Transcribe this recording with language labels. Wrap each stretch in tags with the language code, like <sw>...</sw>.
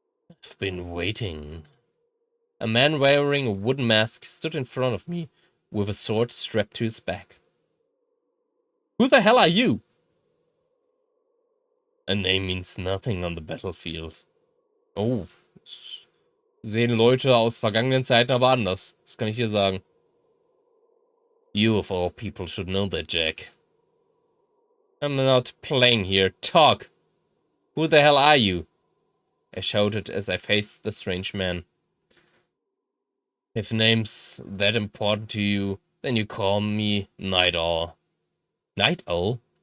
<en>I've been waiting. A man wearing a wooden mask stood in front of me with a sword strapped to his back. Who the hell are you? A name means nothing on the battlefield.</en> <de>Oh, sehen Leute aus vergangenen Zeiten aber anders. Das kann ich dir sagen.</de> <en>You of all people should know that, Jack. I'm not playing here. Talk! Who the hell are you? I shouted as I faced the strange man. If name's that important to you, then you call me Night Owl. Night Owl?</en>